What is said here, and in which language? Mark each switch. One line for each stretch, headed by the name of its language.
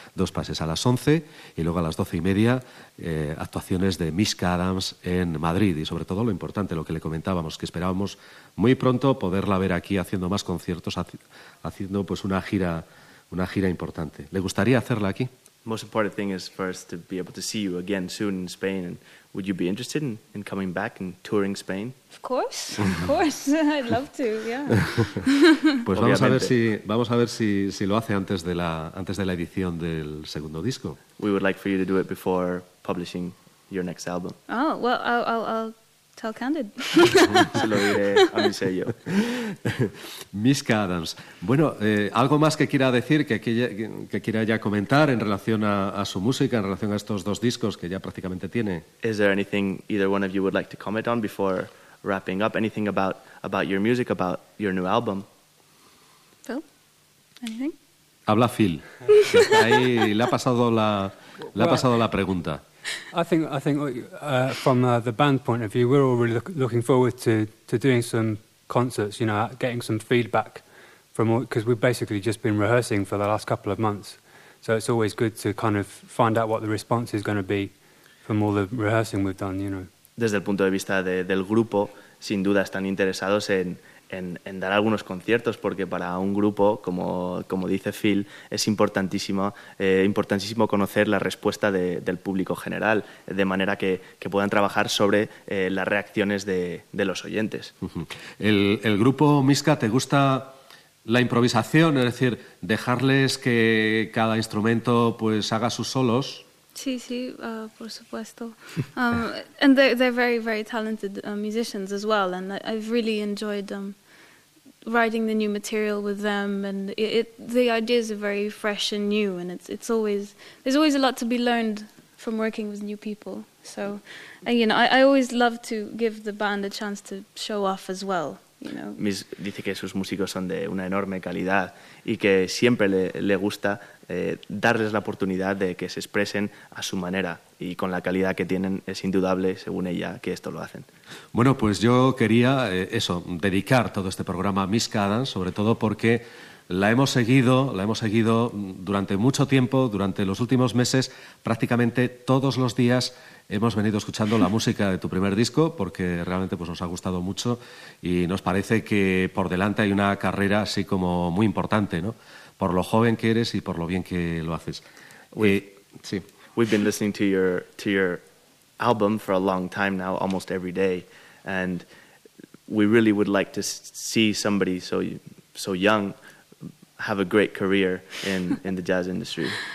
Spanish: Dos pases a las 11 y luego a las 12 y media, actuaciones de Mischa Adams en Madrid. Y sobre todo lo importante, lo que le comentábamos, que esperábamos muy pronto poderla ver aquí haciendo más conciertos, haciendo pues una gira importante. ¿Le gustaría hacerla aquí?
English: most important thing is first to be able to see you again soon in Spain. And would you be interested in coming back and touring Spain? Of course. I'd love to, yeah.
Spanish: Pues vamos a ver si lo hace antes de la edición del segundo disco.
English: We would like for you to do it before publishing your next album. Oh, well, I'll tell Candid.
Spanish: Se lo diré a mi sello. Miska Adams. Bueno, algo más que quiera decir, que quiera ya comentar en relación a su música, en relación a estos dos discos que ya prácticamente tiene.
English: Is there anything either one of you would like to comment on before wrapping up? Anything about your music, about your new album? Phil, anything?
Spanish: Habla Phil. Ahí le ha pasado la pregunta.
English: I think, from the band point of view, we're all really looking forward to doing some concerts, you know, getting some feedback from all, because we've basically just been rehearsing for the last couple of months. So it's always good to kind of find out what the response is going to be from all the rehearsing we've done, you know.
Spanish: Desde el punto de vista del grupo, sin duda están interesados en dar algunos conciertos, porque para un grupo, como dice Phil, es importantísimo conocer la respuesta del público general, de manera que puedan trabajar sobre las reacciones de los oyentes. El grupo Miska, ¿te gusta la improvisación? Es decir, dejarles que cada instrumento pues haga sus solos. Sí, por supuesto.
English: And they're very, very talented musicians as well, and I've really enjoyed writing the new material with them, and the ideas are very fresh and new, and there's always a lot to be learned from working with new people. So, you know, I always love to give the band a chance to show off as well. You know,
Spanish: Miss dice que sus músicos son de una enorme calidad y que siempre le gusta darles la oportunidad de que se expresen a su manera, y con la calidad que tienen es indudable, según ella, que esto lo hacen. Bueno, pues yo quería dedicar todo este programa a Miska Adams, sobre todo porque la hemos seguido durante mucho tiempo, durante los últimos meses, prácticamente todos los días hemos venido escuchando la música de tu primer disco, porque realmente pues nos ha gustado mucho y nos parece que por delante hay una carrera así como muy importante, ¿no? Por lo joven que eres y por lo bien que lo haces.
English: We've been listening to your album for a long time now, almost every day, and we really would like to see somebody so young have a great career in the jazz industry.